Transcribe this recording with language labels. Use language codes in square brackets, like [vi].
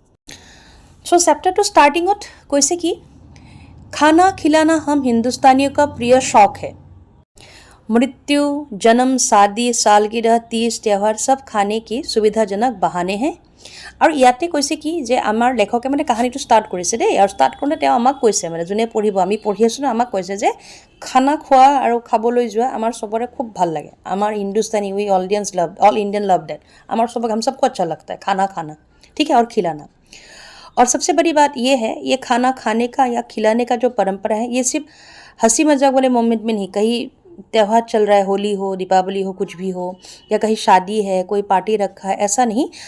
[hi] सो chapter two स्टार्टिंगत कैसे कि खाना खिलाना हम हिंदुस्तानियों का प्रिय शौक है। मृत्यु, जन्म, शादी, सालगिरह, तीज, त्यौहार सब खाने की सुविधाजनक बहाने हैं। [as] और ইয়াতে কৈছে কি যে আমাৰ লেখকে মানে কাহিনীটো ষ্টাৰ্ট কৰিছে দেই, আৰু ষ্টাৰ্ট কৰোঁতে তেওঁ আমাক কৈছে, মানে যোনে পঢ়িব, আমি পঢ়ি আছোঁ ন, আমাক কৈছে যে খানা খোৱা আৰু খাবলৈ যোৱা আমাৰ চবৰে খুব ভাল লাগে। [hi] আমাৰ हिंदुस्तानी [en] we all Indian love that, [hi] আমাৰ सबक हम सबको अच्छा लगता है खाना ठीक है, और खिलाना। और सबसे बड़ी बात ये है, ये खाना खाने का या खिलाने का जो परंपरा है, ये सिर्फ हंसी मजाक वाले मोमेंट में नहीं, कहीं त्यौहार चल रहा है, होली हो, दीपावली हो, कुछ भी हो, या कहीं शादी है, कोई पार्टी रखा है, ऐसा नहीं।